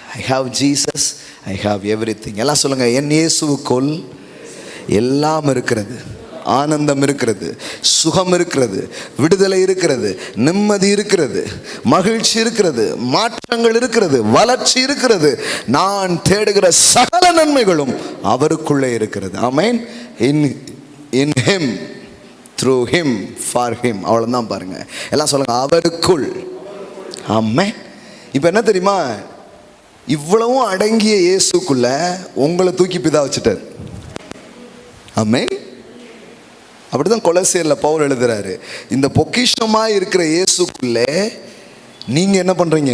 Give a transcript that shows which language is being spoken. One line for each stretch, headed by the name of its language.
English: I have Jesus, I have everything.
Tamil: எல்லாம் சொல்லுங்க, என் இயேசுவுக்குள் எல்லாம் இருக்கிறது. ஆனந்தம் இருக்கிறது, சுகம் இருக்கிறது, விடுதலை இருக்கிறது, நிம்மதி இருக்கிறது, மகிழ்ச்சி இருக்கிறது, மாற்றங்கள் இருக்கிறது, வளர்ச்சி இருக்கிறது. நான் தேடுகிற சகல நன்மைகளும் அவருக்குள்ளே இருக்கிறது. ஆமென்.
English: in him, through him, for him.
Tamil: அவ்வளவுதான் பாருங்க. எல்லாம் சொல்லுங்க, அவருக்குள். ஆமென். இப்போ என்ன தெரியுமா, இவ்வளவும் அடங்கிய இயேசுக்குள்ள உங்களை தூக்கி பிதா வச்சுட்டார். ஆமென். அப்படிதான் கொலோசியர்ல பவுல் எழுதுறாரு, இந்த பொக்கிஷமா இருக்கிற இயேசுக்குள்ளே நீங்க என்ன பண்றீங்க?